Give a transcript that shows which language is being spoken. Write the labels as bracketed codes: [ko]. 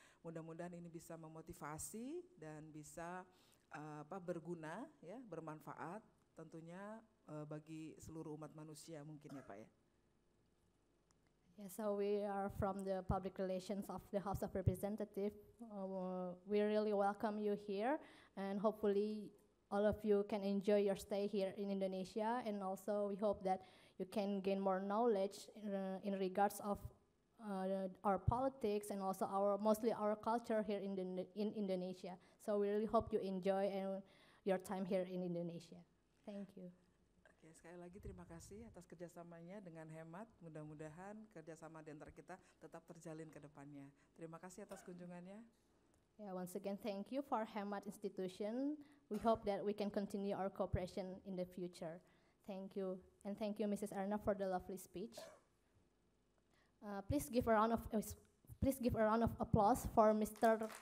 [id] Mudah-mudahan ini bisa memotivasi dan bisa berguna ya, bermanfaat tentunya bagi seluruh umat manusia mungkin ya Pak ya. [en] Yeah, so we are from the public relations of the House of Representatives. We really welcome you here, and hopefully all of you can enjoy your stay here in Indonesia, and also we hope that you can gain more knowledge in regards of our politics and also mostly our culture here in Indonesia. So we really hope you enjoy your time here in Indonesia. Thank you. [id] Oke, sekali lagi terima kasih atas kerjasamanya dengan Hemat. Mudah-mudahan kerjasama di antara kita tetap terjalin ke depannya. Terima kasih atas kunjungannya. [en] Yeah, once again, thank you for Hemat Institution. We hope that we can continue our cooperation in the future. Thank you, and thank you, Mrs. Erna, for the lovely speech. Please give a round of applause for Mr.